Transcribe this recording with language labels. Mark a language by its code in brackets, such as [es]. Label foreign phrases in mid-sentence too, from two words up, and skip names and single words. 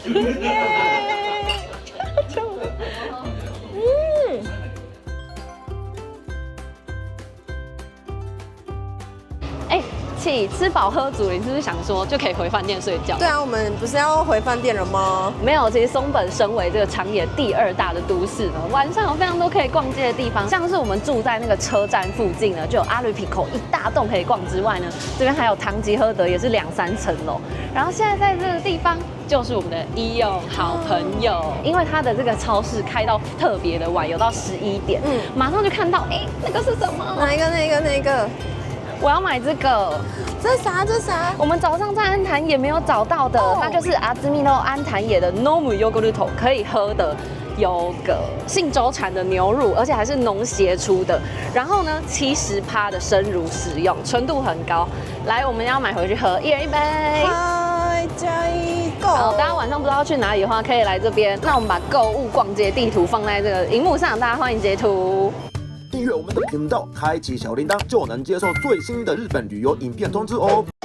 [zh] 吃飽喝足，你是不是想說就可以回飯店睡覺？對啊，我們不是要回飯店了嗎？沒有，其實松本身為這個長野第2大的都市呢，晚上有非常多可以逛街的地方，像是我們住在那個車站附近呢，就有阿魯皮口一大棟可以逛之外呢，這邊還有唐吉訶德也是2-3層樓。然後現在在這個地方就是我們的伊柚好朋友，因為他的這個超市開到特別的晚，有到11點，馬上就看到，那個是什麼？哪一個？那個？我要買這個，這啥？我們早上在安壇也沒有找到的，它就是阿茲米諾安壇野的 Nomu Yogurt 可以喝的優格，信州產的牛乳，而且還是農協出的。然後呢，70%的生乳使用，純度很高。來，我們要買回去喝，一人一杯。嗨，加一個。好，大家晚上不知道要去哪裡的話，可以來這邊。那我們把購物逛街地圖放在這個熒幕上，大家歡迎截圖。訂閱我們的頻道，開啟小鈴鐺，就能接受最新的日本旅遊影片通知哦。